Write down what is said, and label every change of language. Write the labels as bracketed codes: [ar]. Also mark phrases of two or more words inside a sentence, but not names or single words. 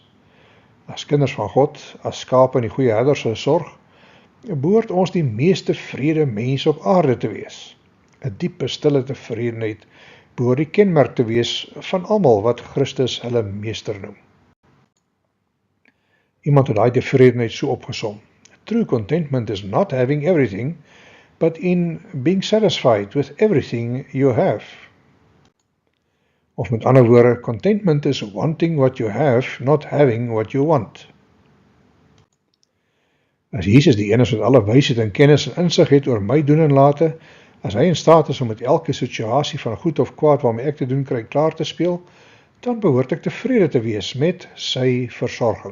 [af] As kinders van God, as skape in die goeie herder se sorg, behoort ons die meeste vrede mens op aarde te wees. 'n Diepe stille tevredenheid behoort die kenmerk te wees van almal wat Christus hulle meester noem. Iemand het daai tevredenheid so opgesom. [en] True contentment is not having everything, but in being satisfied with everything you have. [af] Of met ander woorde, [en] contentment is wanting what you have, not having what you want. [af] As Jesus die een is wat alle wysheid en kennis en insig het oor my doen en late, as hy in staat is om met elke situasie van goed of kwaad waarmee ek te doen kry klaar te speel, dan behoort ek tevrede te wees met sy versorging.